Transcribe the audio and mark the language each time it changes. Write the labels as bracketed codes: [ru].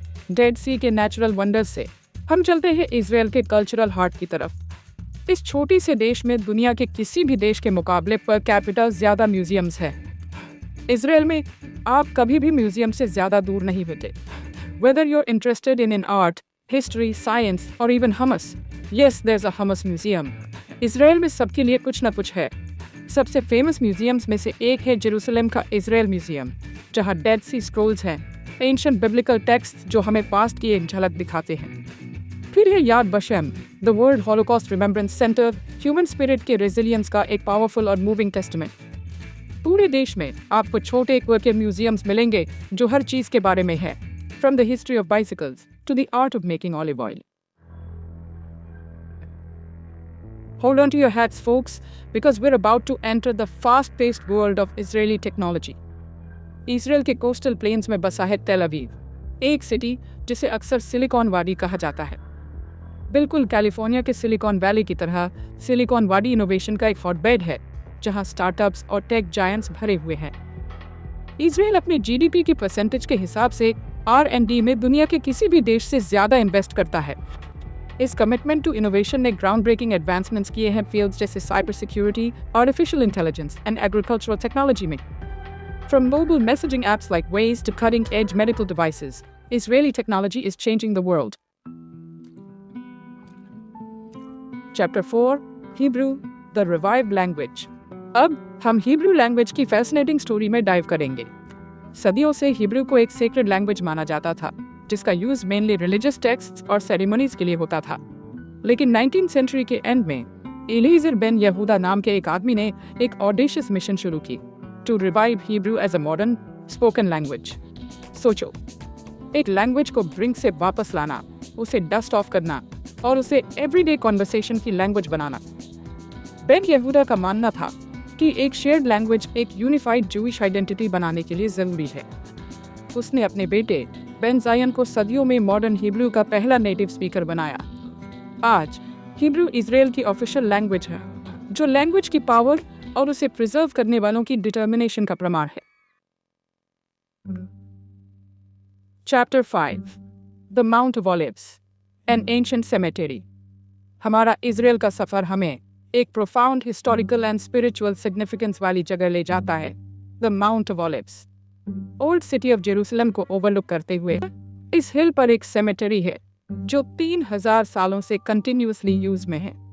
[hi] Dead सी के natural wonders से हम चलते हैं इजराइल के कल्चरल हार्ट की तरफ। इस छोटी से देश में दुनिया के किसी भी देश के मुकाबले पर कैपिटा ज्यादा म्यूजियम्स हैं। इजराइल में आप कभी भी म्यूजियम से ज्यादा दूर नहीं होते। [en] Whether you're interested in art, history, science, or even hummus, yes, there's a hummus museum. [hi] Israel में सबके लिए कुछ न कुछ है। सबसे फेमस म्यूजियम्स में से एक है जेरूसलम का इजराइल म्यूजियम, जहाँ डेड सी स्क्रोल्स हैं, एंशिएंट बिब्लिकल टेक्स्ट जो हमें पास्ट की एक झलक दिखाते हैं। फिर है याद वशम, the world Holocaust remembrance centre, human spirit के रेजिलियंस का एक पावरफुल और मूविंग टेस्टमेंट। पूरे देश में आपको छोटे के म्यूजियम्स मिलेंगे जो हर चीज के बारे में है, [en] from the history of bicycles to the art of making olive oil. Hold on to your hats, folks, because we're about to enter the fast-paced world of Israeli technology. [hi] Israel के coastal planes में बसा है तेल अवीव, एक city जिसे अक्सर silicon वाडी कहा जाता है। बिल्कुल कैलिफोर्निया के सिलिकॉन वैली की तरह सिलिकॉन वाडी इनोवेशन का एक हॉटबेड है, जहां स्टार्टअप्स और टेक जायंट्स भरे हुए हैं। इजराइल अपने जीडीपी की परसेंटेज के हिसाब से R&D में दुनिया के किसी भी देश से ज्यादा इन्वेस्ट करता है। इस कमिटमेंट टू इनोवेशन ने ग्राउंड ब्रेकिंग एडवांसमेंट्स किए हैं फील्ड्स जैसे cyber security, artificial intelligence and agricultural technology में। From mobile messaging apps like ways to cutting edge medical devices, [en] Israeli technology is changing the world. Chapter 4, Hebrew, the revived language. [hi] अब हम Hebrew language की fascinating story में dive करेंगे। सदियों से Hebrew को एक सेक्रेड लैंग्वेज माना जाता था, जिसका यूज मेनली रिलीजियस टेक्स्ट्स और सेरेमनीज के लिए होता था। लेकिन 19th सेंचुरी के एंड में एलीजर बेन यहूदा नाम के एक आदमी ने एक ऑडेशियस मिशन शुरू की, to revive Hebrew as a modern spoken language. सोचो, एक लैंग्वेज को ब्रिंक से वापस लाना, उसे डस्ट ऑफ करना और उसे एवरीडे कॉन्वर्सेशन की लैंग्वेज बनाना। बेन यहूदा का मानना था कि एक शेयर्ड लैंग्वेज एक यूनिफाइड जूइश आइडेंटिटी बनाने के लिए जरूरी है। उसने अपने बेटे बेन जायन को सदियों में मॉडर्न हिब्रू का पहला नेटिव स्पीकर बनाया। आज हिब्रू इजराइल की ऑफिशियल लैंग्वेज है, जो लैंग्वेज की पावर और उसे प्रिजर्व करने वालों की डिटर्मिनेशन का प्रमाण है। [en] Chapter 5, The Mount of Olives, an ancient cemetery. [hi] हमारा इजराइल का सफर हमें एक profound historical and spiritual significance वाली जगह ले जाता है, the mount of olives. Old city of Jerusalem को ओवरलुक करते हुए इस हिल पर एक सेमेटरी है जो 3000 सालों से कंटिन्यूअसली यूज में है।